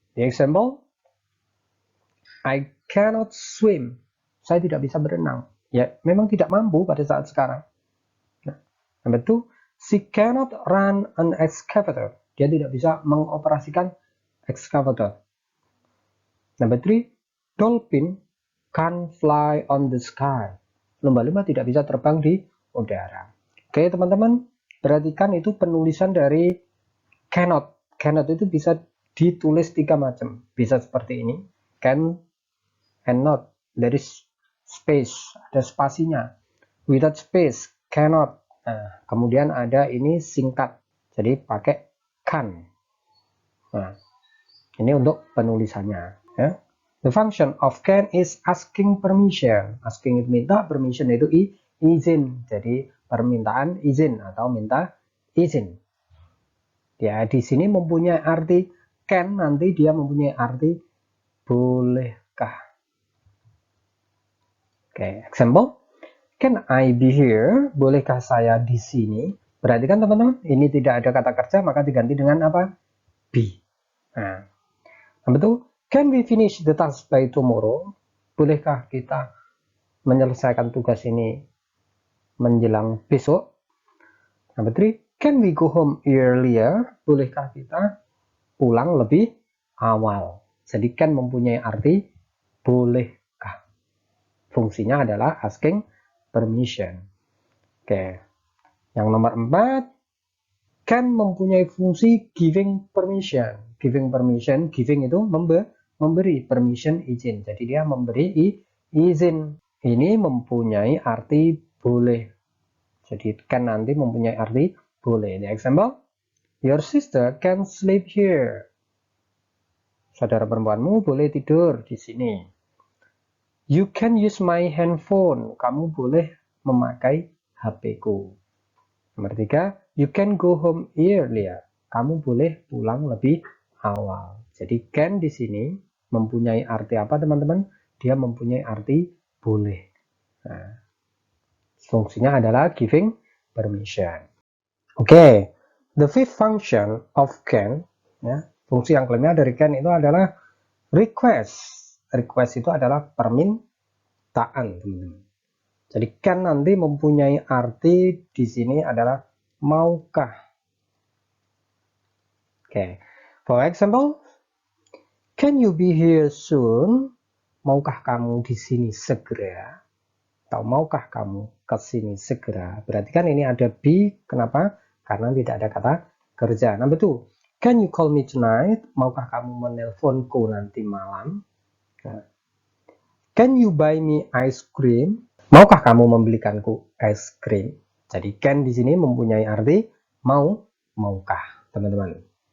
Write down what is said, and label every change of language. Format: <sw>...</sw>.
<en>The example, I cannot swim.</en> <id>Saya tidak bisa berenang. Ya, memang tidak mampu pada saat sekarang.</id> <en>Nah, number two, she cannot run an excavator.</en> <id>Dia tidak bisa mengoperasikan excavator.</id> <en>Number three, dolphin can't fly on the sky.</en> <id>Lumba-lumba tidak bisa terbang di udara. Oke, teman-teman, perhatikan itu penulisan dari cannot. Cannot itu bisa ditulis tiga macam. Bisa seperti ini, can and not.</id> <en>There is space,</en> <id>ada spasinya.</id> <en>Without space, cannot.</en> <id>Nah, kemudian ada ini singkat, jadi pakai can. Nah, ini untuk penulisannya. Ya.</id> <en>The function of can is asking permission.</en> <id>Asking itu minta, permission itu izin. Jadi permintaan izin atau minta izin. Ya, di sini mempunyai arti can, nanti dia mempunyai arti bolehkah.</id> <en>Oke, example. Can I be here?</en> <id>Bolehkah saya di sini? Perhatikan teman-teman, ini tidak ada kata kerja, maka diganti dengan apa?</id> <en>Be. Nah, number two, can we finish the task by tomorrow?</en> <id>Bolehkah kita menyelesaikan tugas ini menjelang besok?</id> <en>Number three, can we go home earlier?</en> <id>Bolehkah kita pulang lebih awal? Jadi can mempunyai arti bolehkah. Fungsinya adalah asking permission. Oke. Yang nomor 4, can mempunyai fungsi giving permission. Giving permission, giving itu memberi, permission izin. Jadi dia memberi izin. Ini mempunyai arti boleh. Jadi can nanti mempunyai arti boleh.</id> <en>The example, your sister can sleep here.</en> <id>Saudara perempuanmu boleh tidur di sini.</id> <en>You can use my handphone.</en> <id>Kamu boleh memakai HP-ku. Nomor 3,</id> <en>you can go home earlier.</en> <id>Kamu boleh pulang lebih awal. Jadi can di sini mempunyai arti apa, teman-teman? Dia mempunyai arti boleh. Nah, fungsinya adalah giving permission. Oke,</id> <en>the fifth function of can,</en> <id>ya, fungsi yang kelima dari can itu adalah request. Request itu adalah permintaan, teman-teman. Jadi can nanti mempunyai arti di sini adalah maukah.</id> <en>Oke, for example, can you be here soon?</en> <id>Maukah kamu di sini segera? Atau maukah kamu ke sini segera? Berarti kan ini ada be, kenapa? Karena tidak ada kata kerja.</id> <en>Number 2, can you call me tonight?</en> <id>Maukah kamu menelponku nanti malam?</id> <en>Nah, can you buy me ice cream?</en> <id>Maukah kamu membelikanku es krim? Jadi can di sini mempunyai arti maukah, teman-teman.</id>